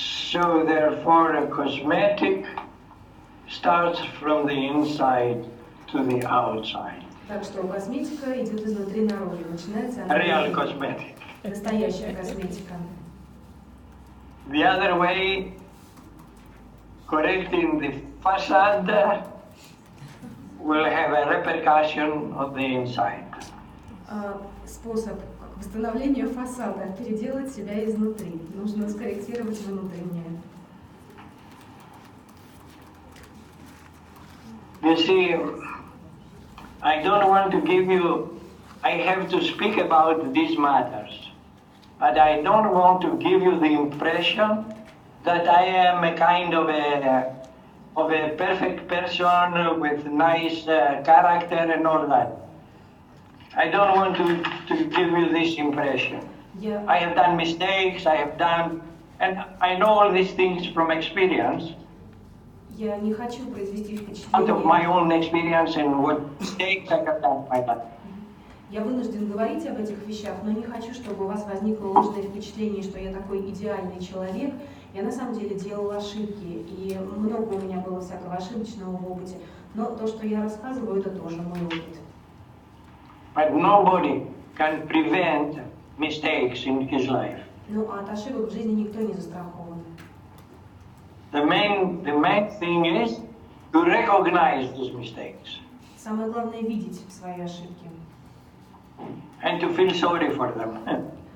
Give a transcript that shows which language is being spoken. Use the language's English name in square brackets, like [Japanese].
[English] So therefore a cosmetic starts from the inside to the outside. [Russian] Так что косметика идет изнутри наружу, начинается она. [English] Real cosmetic. [Russian] Настоящая косметика. [English] The other way, correcting the facade, will have a repercussion on the inside. [Russian] Способ восстановления фасада – переделать себя изнутри. Нужно скорректировать внутреннее. [English] You see, I don't want to give you, I have to speak about these matters, but I don't want to give you the impression that I am a kind of a perfect person with nice character and all that. I don't want to give you this impression. Yeah. I have done mistakes, and I know all these things from experience. [Russian] Я не хочу произвести впечатление. [English] Out of my own experience and what mistakes I have done in my life. [Russian] Я вынужден говорить об этих вещах, но не хочу, чтобы у вас возникло ложное впечатление, что я такой идеальный человек. Я на самом деле делала ошибки, и много у меня было всякого ошибочного в опыте. Но то, что я рассказываю, это тоже мой опыт. [English] But nobody can prevent mistakes in his life. [Russian] Ну, а от ошибок в жизни никто не застрахован. [English] The main thing is to recognize these mistakes. [Russian] Самое главное — видеть свои ошибки. [English] And to feel sorry for them.